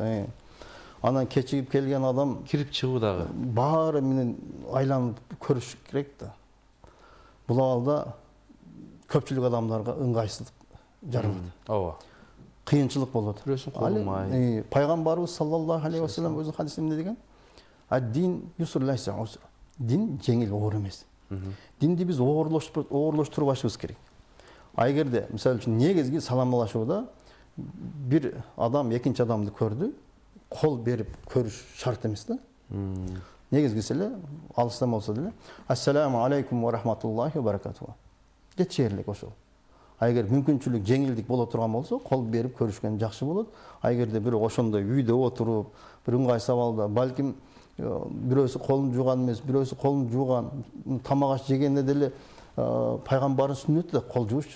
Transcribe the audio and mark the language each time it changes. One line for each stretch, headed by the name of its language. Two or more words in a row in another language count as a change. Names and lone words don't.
Kyrgyz: Анан кечигип келген адам Кирип чыгуу дагы. баары менен айланып көрүш керек да. Бул абалда көпчүлүк адамдарга ыңгайсыздык жаралат. Ооба. Кыйынчылык болот. Бирөөсүн колумай. Пайгамбарыбыз
Arabic: صلى الله عليه وسلم
Kyrgyz: өзүнүн хадисинде эмне деген?
Arabic: دين يسر ليس عسر.
Kyrgyz: Дин жеңил, оор эмес. Динди биз оорлоштурбашыбыз керек. Эгерде, мисалы үчүн, негизги саламлашууда бир адам экинчи адамды көрдү, кол берип көрүш шарт эмес да. Негизгиси эле алыстан болсо деле
Arabic: السلام عليكم ورحمة الله وبركاته.
Kyrgyz: Жетишерлик ошол. Эгер мүмкүнчүлүк жеңилдик боло турган болсо, кол берип көрүшкөн жакшы болот. Эгерде бирөө ошондой үйдө отуруп, бир ыңгайсыз абалда, балким бирөөсү колун жууган эмес, бирөөсү колун жууган, тамак аш жегенде деле пайгамбардын сүннөтү да кол жуушчу.